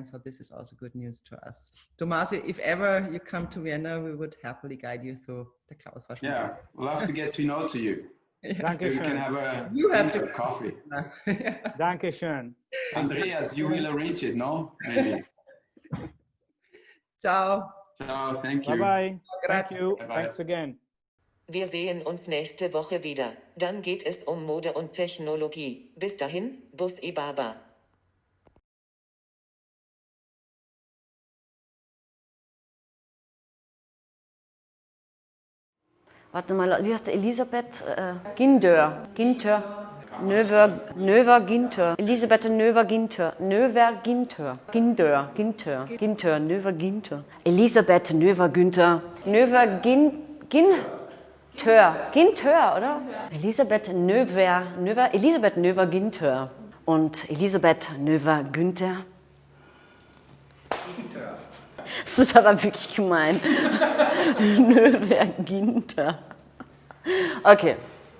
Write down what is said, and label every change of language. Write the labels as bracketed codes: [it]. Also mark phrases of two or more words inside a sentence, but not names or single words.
[en] So this is also good news to us. Tomaso, if ever you come to Vienna, we would happily guide you through the Klaus Fashionmanager. Yeah, we'll have to get to know to you. Yeah. We can have you have to coffee. [de] Dankeschön. [en] Andreas, you will arrange it, no? Maybe. Ciao. Ciao, thank you. Bye-bye. Thank you. Bye-bye. Thanks again. [de] Wir sehen uns nächste Woche wieder. Dann geht es um Mode und Technologie. Bis dahin, Bus e Baba. Warte mal, wie heißt der? Elisabeth Ginthör. Noever-Ginthör. Elisabeth Noever-Ginthör. Noever-Ginthör. Noever-Ginthör. Elisabeth Noever-Ginthör. Ginthör, oder? Elisabeth Noever-Ginthör. Und Elisabeth Noever-Ginthör. Das ist aber wirklich gemein. Noever-Ginthör. Okay.